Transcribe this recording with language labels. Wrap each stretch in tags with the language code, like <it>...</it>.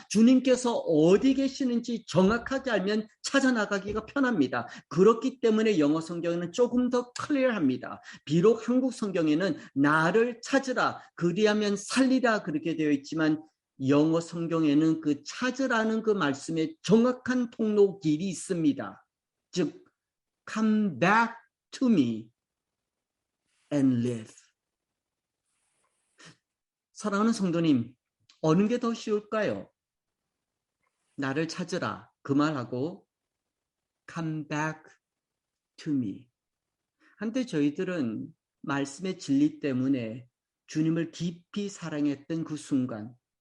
<ko>주님께서 어디 계시는지 정확하게 알면 찾아나가기가 편합니다. 그렇기 때문에 영어 성경에는 조금 더 클리어합니다. 비록 한국 성경에는 나를 찾으라, 그리하면 살리라 그렇게 되어 있지만 영어 성경에는 그 찾으라는 그 말씀에 정확한 통로 길이 있습니다.</ko> <en>즉, come back to me and live.</en> <ko>사랑하는 성도님, 어느 게 더 쉬울까요? 나를 찾으라 그 말하고</ko> <en>come back to me.</en> <ko>한때 저희들은 말씀의 진리 때문에 주님을 깊이 사랑했던 그 순간,</ko>